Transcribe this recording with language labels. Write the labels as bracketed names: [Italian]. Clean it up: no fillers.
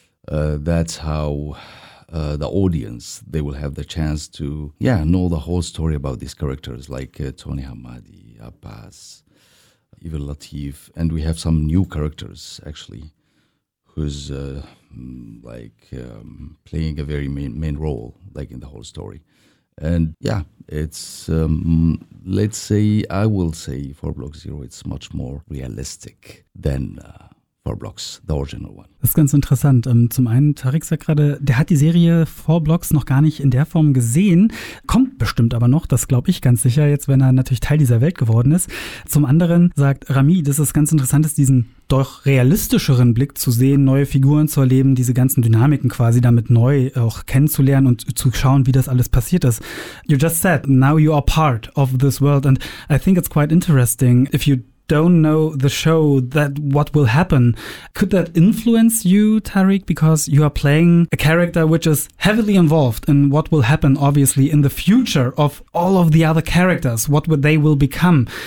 [English] That's how the audience, they will have the chance to, know the whole story about these characters like Tony Hammadi, Abbas, even Latif, and we have some new characters actually who's playing a very main role like in the whole story. And I will say 4 Block Zero, it's much more realistic than 4 Blocks, the original one. [German] Das ist ganz interessant. Zum einen, Tariq sagt gerade, der hat die Serie 4 Blocks noch gar nicht in der Form gesehen, kommt bestimmt aber noch, das glaube ich ganz sicher, jetzt wenn er natürlich Teil dieser Welt geworden ist. Zum anderen sagt Rami, dass es ganz interessant ist, diesen doch realistischeren Blick zu sehen, neue Figuren zu erleben, diese ganzen Dynamiken quasi damit neu auch kennenzulernen und zu schauen, wie das alles passiert ist. [English] You just said, now you are part of this world and I think it's quite interesting if you don't know the show, that what will happen. Could that influence you, Tariq, because you are playing a character which is heavily involved in what will happen, obviously, in the future of all of the other characters, what they will become?